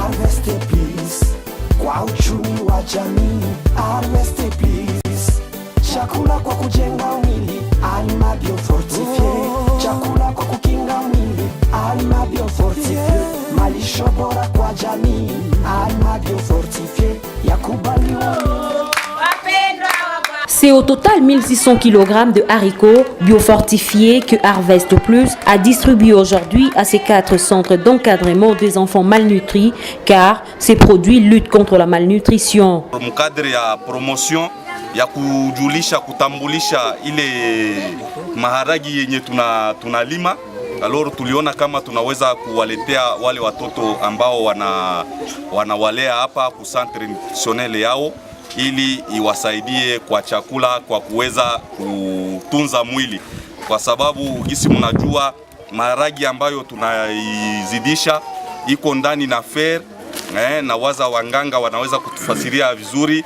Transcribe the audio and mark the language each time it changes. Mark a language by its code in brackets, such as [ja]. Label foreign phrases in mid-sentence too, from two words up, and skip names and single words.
[en] Rest in peace [sw] kwa uchumi wa jamii. [en] Rest in peace. [sw] Chakula kwa kujenga mwili, alima biofortifie. Chakula kwa kukinga mwili, alima biofortifie. Malisho bora kwa jamii, alima biofortifie. Yakubaliwa. [fr] C'est au total 1600 kg de haricots biofortifiés que Harvest Plus a distribué aujourd'hui à ces 4 centres d'encadrement des enfants malnutris, car ces produits luttent contre la malnutrition. [sw] Mkadre ya promotion ya kujulisha kutambulisha ile maharagi yenye tunalima, alors tuliona kama tunaweza kuwaletea wale watoto ambao wanawalea hapa ku [fr] centre nutritionnel [sw] yao, ili iwasaidie kwa chakula, kwa kuweza kutunza mwili, kwa sababu gisi mnajua maharagi ambayo tunaizidisha iko ndani na fer, na waza wanganga wanaweza kutufasiria vizuri.